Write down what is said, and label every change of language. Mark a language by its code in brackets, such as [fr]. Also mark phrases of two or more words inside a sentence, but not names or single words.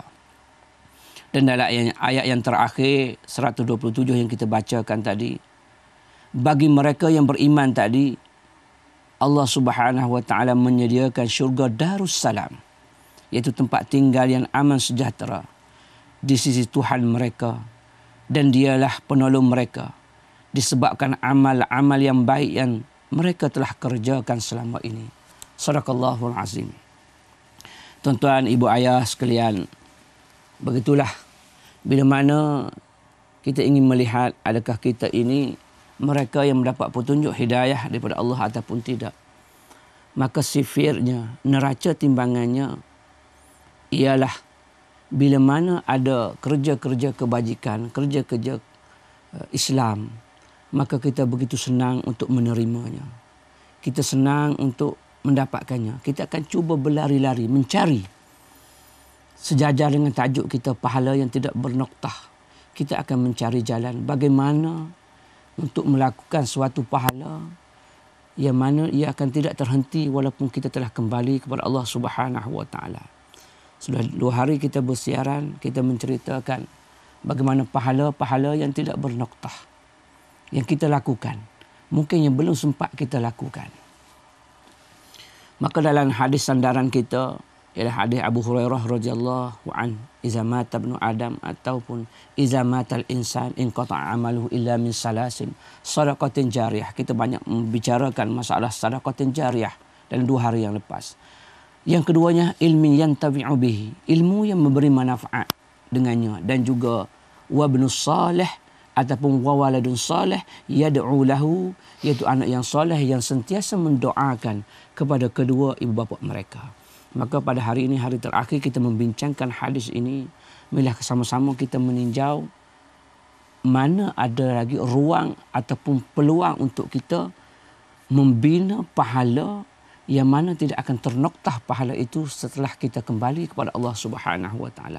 [ms] Dan dalam ayat yang terakhir 127 yang kita bacakan tadi, bagi mereka yang beriman tadi, Allah [ar] سبحانه وتعالى [ms] menyediakan syurga Darussalam, iaitu tempat tinggal yang aman sejahtera di sisi Tuhan mereka, dan dialah penolong mereka disebabkan amal-amal yang baik yang mereka telah kerjakan selama ini. [ar] صدق الله العظيم. [ms] Tuan-tuan, ibu ayah sekalian, begitulah bila mana kita ingin melihat adakah kita ini mereka yang mendapat petunjuk hidayah daripada Allah ataupun tidak. Maka sifirnya, neraca timbangannya ialah bila mana ada kerja-kerja kebajikan, kerja-kerja Islam, maka kita begitu senang untuk menerimanya. Kita senang untuk mendapatkannya. Kita akan cuba berlari-lari, mencari. Sejajar dengan tajuk kita, pahala yang tidak bernoktah. Kita akan mencari jalan bagaimana untuk melakukan suatu pahala yang mana ia akan tidak terhenti walaupun kita telah kembali kepada Allah [ar] سبحانه وتعالى. [ms] Sudah 2 hari kita bersiaran, kita menceritakan bagaimana pahala-pahala yang tidak bernoktah yang kita lakukan, mungkin yang belum sempat kita lakukan. Maka dalam hadis sandaran kita ialah hadis Abu Hurairah [ar] رضي الله عن, إذا مات ابن آدم [ms] ataupun [ar] إذا مات الإنسان انقطع عمله إلا من ثلاث صدقة جارية. [ms] Kita banyak membicarakan masalah [ar] صدقة جارية [ms] dalam 2 hari yang lepas. Yang keduanya [ar] علم ينتفع به, [ms] ilmu yang memberi manfaat dengannya, dan juga [ar] وابن صالح [ms] ataupun [ar] وولد صالح يدعو له, [ms] iaitu anak yang soleh yang sentiasa mendoakan kepada kedua ibu bapa mereka. Maka pada hari ini, hari terakhir kita membincangkan hadis ini, marilah sama-sama kita meninjau mana ada lagi ruang ataupun peluang untuk kita membina pahala yang mana tidak akan ternoktah pahala itu setelah kita kembali kepada Allah [ar] سبحانه وتعالى.